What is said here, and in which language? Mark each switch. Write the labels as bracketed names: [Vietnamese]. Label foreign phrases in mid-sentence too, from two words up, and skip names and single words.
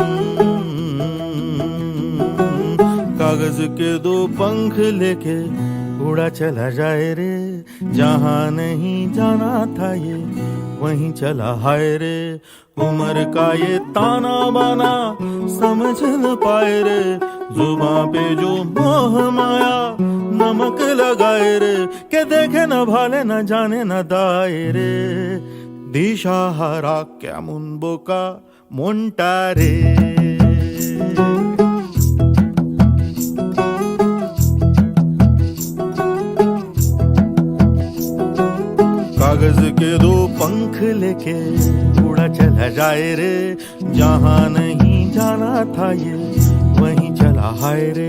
[Hindi] कागज के दो पंख लेके उड़ा चला जाए रे, जहाँ नहीं जाना था ये वहीं चला हाय रे। उम्र का ये ताना बाना समझ न पाए रे, जुबां पे जो मोह माया नमक लगाए रे। के देखे न भाले न जाने न दाए रे, [Bangla] দিশাহারা কেমন বোকা মনটা রে। [Hindi] कागज के दो पंख लेके उड़ा चला जाए रे, जहाँ नहीं जाना था ये वहीं चला हाय रे।